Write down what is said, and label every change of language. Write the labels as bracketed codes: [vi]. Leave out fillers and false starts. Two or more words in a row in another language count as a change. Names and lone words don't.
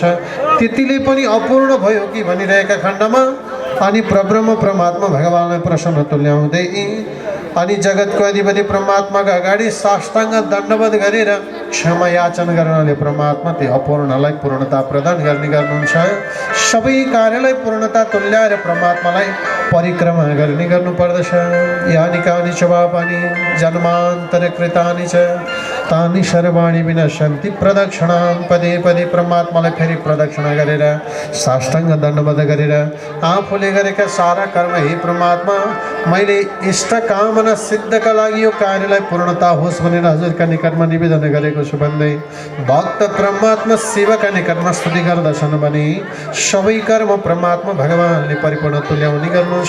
[ne] त्यतिले पनि अपूर्ण भयो कि भनिरहेका खण्डमा अनि परब्रह्म परमात्मा भगवानलाई प्रसन्न तुल्याउँदै अनि जगतको अधिपति परमात्माका अगाडि साष्टाङ्ग दण्डवत गरेर क्षमा याचना गर्नाले परमात्मा त्यो अपूर्णलाई पूर्णता प्रदान गर्ने गर्नुहुन्छ। सबै कार्यलाई पूर्णता तुल्याएर परमात्मालाई परिक्रमा गर्ने गर्नुपर्दछ। [sa] यानि कानि च पापानि जन्मान्तरे कृतानि च तानि सर्वाणि विनश्यन्ति प्रदक्षिणां पदे पदे [ne] परमात्मालाई फेरि प्रदक्षिणा गरेर साष्टाङ्ग दण्डवत गरेर आफूले गरेका सारा कर्म हे परमात्मा मैले इष्ट कामना सिद्धका लागि यो कार्यलाई पूर्णता होस् भनेर हजुरका निकटमा निवेदन गरेको छु भन्दै भक्त परमात्मा शिवका निकटमा स्तुति गर्दछन् भने सबै कर्म परमात्मा भगवानले परिपूर्ण तुल्याउने गर्नुहुन्छ।